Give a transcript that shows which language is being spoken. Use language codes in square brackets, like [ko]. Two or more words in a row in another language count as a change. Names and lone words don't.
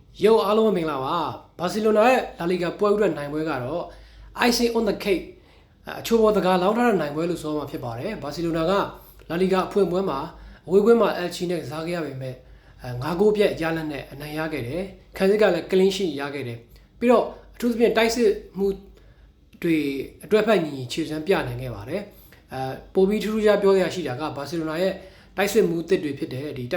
[my] Yo အားလုံးမင်္ဂလာပါဘာစီလိုနာရဲ့လာလီဂါပွဲဥအတွက်နိုင်ပွဲကတော့ [en] icing on the cake [my] အချိုးပေါ်တကားလောင်းထားတဲ့နိုင်ပွဲလို့ဆိုမှဖြစ်ပါတယ်ဘာစီလိုနာကလာလီဂါအဖွင့်ပွဲမှာအဝေးကွင်းမှာအယ်ချီနဲ့ကစားခဲ့ရပေမဲ့9ဂိုးပြည့်ရလက်နဲ့အနိုင်ရခဲ့တယ်ခံစစ်ကလည်း [en] clean sheet [my] ရခဲ့တယ်ပြီးတော့အထူးသဖြင့်တိုက်စစ်မှုတွေအတွက်ဖက်ညီခြေစွမ်းပြနိုင်ခဲ့ပါတယ်ပိုပြီးထူးထူးခြားပြောရရှိတာကဘာစီလိုနာရဲ့တိုက်စစ်မှုတစ်တွေဖြစ်တဲ့ဒီ